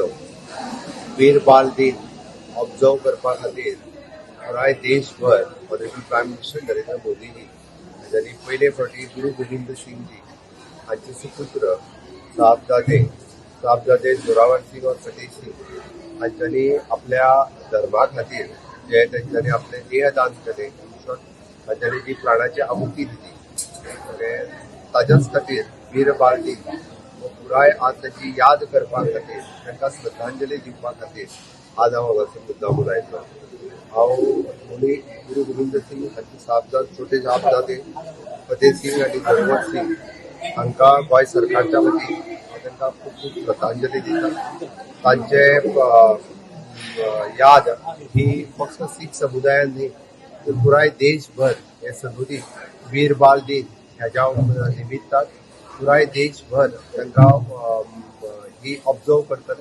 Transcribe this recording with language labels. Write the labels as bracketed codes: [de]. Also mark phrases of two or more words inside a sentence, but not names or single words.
[kok] वीर बाल दिन ऑब्जर्व करपा खातीर पुराय देशभर ऑलरेडी [en] prime minister [kok] नरेंद्र मोदींनी हांच्यानी पयले फावटी गुरू गोविंद सिंग जी हांचे सुपुत्र साहबजादे जोरावर सिंग और फतेह सिंग हांच्यानी आपल्या धर्मा खातीर जे तेंच्यांनी आपले देह दान केले, हांच्यानी जी प्राणाची आहुती दिली ताच्याच खातीर वीर बाल दिन पुराय आज ताची याद करपा खातीर तांकां श्रद्धांजली दिवपा खातीर आज हांव हांगासर मुद्दामून आयिल्लो. हांव गुरू गोविंद सिंग हांचे छोटे साहबजादे फतेह सिंग आनी जोरावर सिंग हांकां गोंय सरकारच्या वतीन हांव तांकां खूब खूब श्रद्धांजली दिता. तांचे याद ही फक्त सीख समुदायान न्ही तर पुराय देशभर हे सदुदीत वीर बाल दिन ह्याच्या निमित्तान पुराय देशभर तांकां ही ऑब्जर्व करतले.